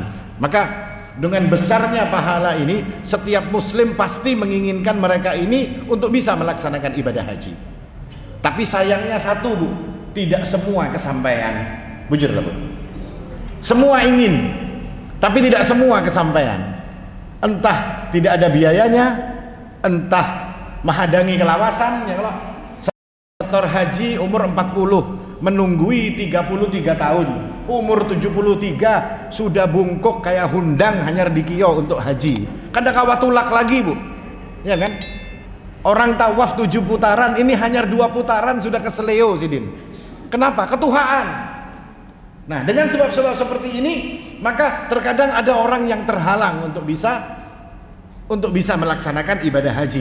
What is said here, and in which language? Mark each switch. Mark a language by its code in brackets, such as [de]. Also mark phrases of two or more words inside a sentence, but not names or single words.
[id] Maka dengan besarnya pahala ini, setiap muslim pasti menginginkan mereka ini untuk bisa melaksanakan ibadah haji. Tapi sayangnya satu Bu, tidak semua kesampaian. Bujur lah Bu, semua ingin, tapi tidak semua kesampaian. Entah tidak ada biayanya, entah menghadangi kelawasan. Ya, kalau setor haji umur 40 menunggui 33 tahun, umur 73 sudah bungkuk kayak [bjn] hundang hanyar dikio [id] untuk haji. [bjn] Kada kawatulak lagi bu, [id] ya kan? Orang tawaf 7 putaran, ini hanya 2 putaran sudah keseleo sidin. Kenapa? Ketuhaan. Nah, dengan sebab-sebab seperti ini, maka terkadang ada orang yang terhalang untuk bisa melaksanakan ibadah haji.